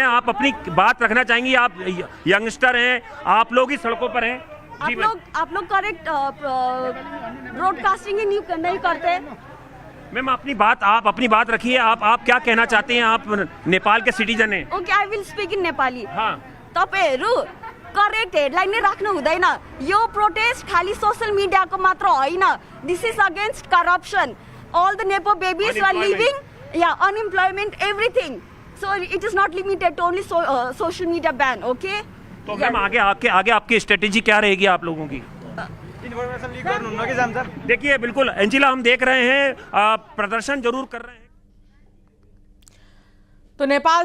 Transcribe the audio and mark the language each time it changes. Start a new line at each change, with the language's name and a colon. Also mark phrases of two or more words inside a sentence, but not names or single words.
Hindi: आप अपनी बात रखना चाहेंगी? आप यंगस्टर हैं, आप लोग ही सड़कों पर हैं। आप लोग
English: correct broadcasting
Hindi: ही नहीं करते। मैम, आप अपनी बात रखिए। आप क्या कहना चाहते हैं? आप नेपाल के सिटीजन हैं।
English: Okay, I will speak in Nepali.
Nepali: हाँ, तपाईहरु
English: correct headline
Nepali: नै राख्नु हुँदैन। यो प्रोटेस्ट खाली
English: social media-ko
Nepali: मात्र होइन,
English: This is against corruption. All the nepo babies are living, ya unemployment, everything. So it is not limited to only social media ban. Okay,
Hindi: तो मैम आगे आपकी स्ट्रेटेजी क्या रहेगी आप लोगों की? देखिए, बिल्कुल एंजिला, हम देख रहे हैं प्रदर्शन जरूर कर रहे हैं। तो नेपाल